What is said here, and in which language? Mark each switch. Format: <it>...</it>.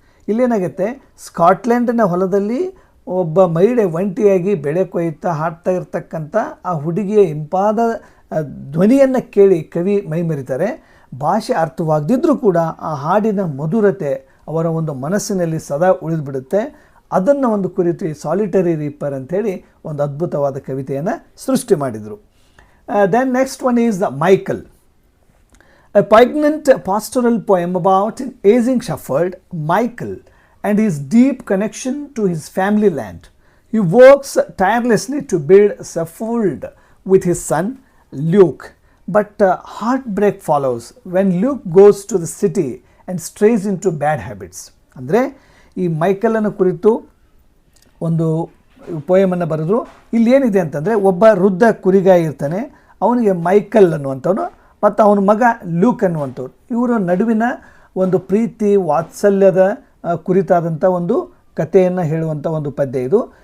<kn>ಇಲ್ಲೇನಾಗುತ್ತೆ, ಸ್ಕಾಟ್ಲೆಂಡಿನ ಹೊಲದಲ್ಲಿ ಒಬ್ಬ ಮಹಿಳೆ ಒಂಟಿಯಾಗಿ ಬೆಳೆ ಕೊಯ್ತಾ ಹಾಡ್ತಾ ಇರ್ತಕ್ಕಂಥ ಆ ಹುಡುಗಿಯ ಇಂಪಾದ ಧ್ವನಿಯನ್ನು ಕೇಳಿ ಕವಿ ಮೈಮರಿತಾರೆ. ಭಾಷೆ ಅರ್ಥವಾಗದಿದ್ದರೂ ಕೂಡ ಆ ಹಾಡಿನ ಮಧುರತೆ ಅವರ ಒಂದು ಮನಸ್ಸಿನಲ್ಲಿ ಸದಾ ಉಳಿದುಬಿಡುತ್ತೆ. ಅದನ್ನು ಒಂದು ಕುರಿತು ಈ ಸಾಲಿಟರಿ ರೀಪರ್ ಅಂಥೇಳಿ ಒಂದು ಅದ್ಭುತವಾದ ಕವಿತೆಯನ್ನು ಸೃಷ್ಟಿ ಮಾಡಿದರು.</kn> <en>Then next one is the Michael, a poignant pastoral poem about an aging shepherd, Michael, and his deep connection to his family land. He works tirelessly to build scaffold with his son Luke, but heartbreak follows when Luke goes to the city and strays into bad habits.</en> <kn>ಅಂದರೆ ಈ ಮೈಕಲನ ಕುರಿತು ಒಂದು ಪೋಯಮನ್ನು ಬರೆದ್ರು. ಇಲ್ಲಿ ಏನಿದೆ ಅಂತಂದರೆ, ಒಬ್ಬ ವೃದ್ಧ ಕುರಿಗಾಯಿ ಇರ್ತಾನೆ, ಅವನಿಗೆ ಮೈಕಲ್ ಅನ್ನುವಂಥವನು ಮತ್ತು ಅವನ ಮಗ ಲೂಕ್ ಅನ್ನುವಂಥವ್ರು. ಇವರ ನಡುವಿನ ಒಂದು ಪ್ರೀತಿ ವಾತ್ಸಲ್ಯದ ಕುರಿತಾದಂಥ ಒಂದು ಕಥೆಯನ್ನು ಹೇಳುವಂಥ ಒಂದು ಪದ್ಯ ಇದು.</kn>